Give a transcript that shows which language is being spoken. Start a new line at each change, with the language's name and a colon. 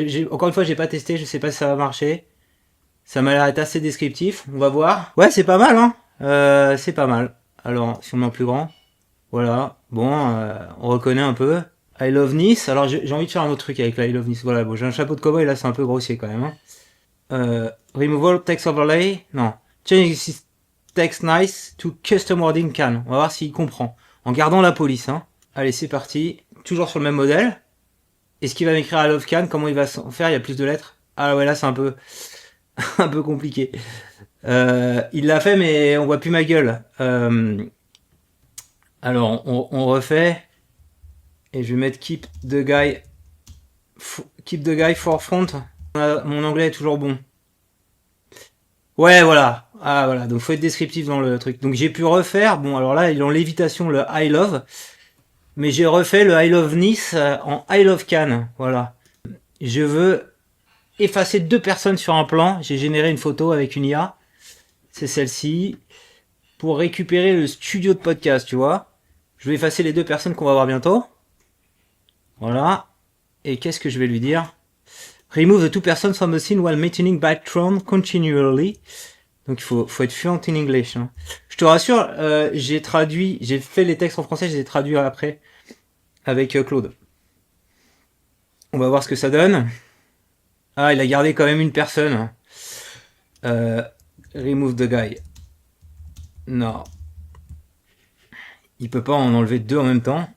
French: Encore une fois, j'ai pas testé. Je sais pas si ça va marcher. Ça m'a l'air d'être assez descriptif. On va voir. Ouais, c'est pas mal, hein. C'est pas mal. Alors, si on met en plus grand. Voilà. Bon, on reconnaît un peu.
English: I love Nice.
French: Alors, j'ai envie de faire un autre truc avec la I love Nice. Voilà, bon, j'ai un chapeau de cowboy. Là, c'est un peu grossier quand même. Hein.
English: Removal text overlay.
French: Non.
English: Change this text nice to custom wording can.
French: On va voir s'il comprend. En gardant la police, hein. Allez, c'est parti. Toujours sur le même modèle. Est-ce qu'il va m'écrire
English: I love can?
French: Comment il va s'en faire? Il y a plus de lettres. Ah ouais, là, c'est un peu, un peu compliqué. Il l'a fait, mais on voit plus ma gueule. Alors, on refait. Et je vais mettre
English: keep the guy forefront.
French: Mon anglais est toujours bon. Ouais, voilà. Ah, voilà. Donc, faut être descriptif dans le truc. Donc, j'ai pu refaire. Bon, alors là, il est en lévitation, le I love. Mais j'ai refait le
English: I love Nice
French: en
English: I love Cannes.
French: Voilà. Je veux effacer 2 personnes sur un plan. J'ai généré une photo avec une IA. C'est celle-ci. Pour récupérer le studio de podcast, tu vois. Je vais effacer les 2 personnes qu'on va voir bientôt. Voilà. Et qu'est-ce que je vais lui dire?
English: Remove the 2 persons from the scene while maintaining background continually.
French: Donc il faut être
English: fluent in English.
French: Hein. Je te rassure, j'ai fait les textes en français, je les ai traduits après avec Claude. On va voir ce que ça donne. Ah, il a gardé quand même une personne.
English: Remove the guy.
French: Non. Il peut pas en enlever 2 en même temps.